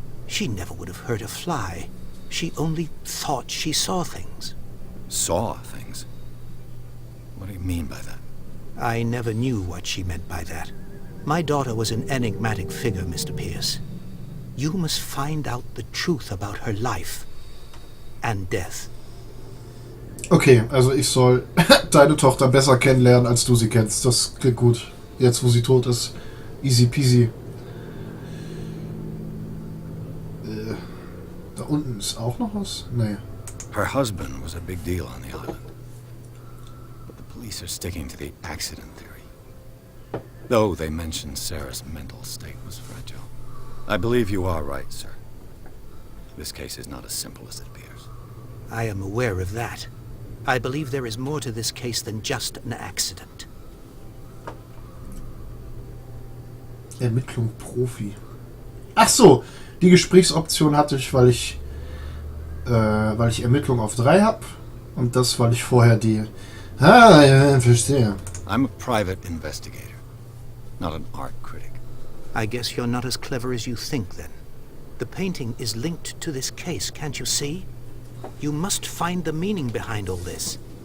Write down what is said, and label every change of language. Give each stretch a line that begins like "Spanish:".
English: She never would have hurt a fly. She only thought she saw things. Saw things? What do you mean by that? I never knew what she meant by that. My daughter was an enigmatic figure, Mr. Pierce. You must find out the truth about her life and death.
German: Okay, also ich soll deine Tochter besser kennenlernen, als du sie kennst. Das klingt gut. Jetzt, wo sie tot ist.
English: Easy peasy.
German: Da unten ist auch noch was? Nee.
English: Her husband was a big deal on the island. But the police are sticking to the accident theory. Though they mentioned Sarah's mental state was fragile. I believe you are right, sir. This case is not as simple as it appears. I am aware of that. I believe there is more to this case than just an accident.
German: Ermittlung Profi. Ach so, die Gesprächsoption hatte ich, weil ich Ermittlung auf 3 habe. Und das, weil ich vorher die... Ah, ja, verstehe.
English: I'm a private investigator, not an art critic. I guess you're not as clever as you think, then. The painting is linked to this case, can't you see? You must find the meaning behind all this.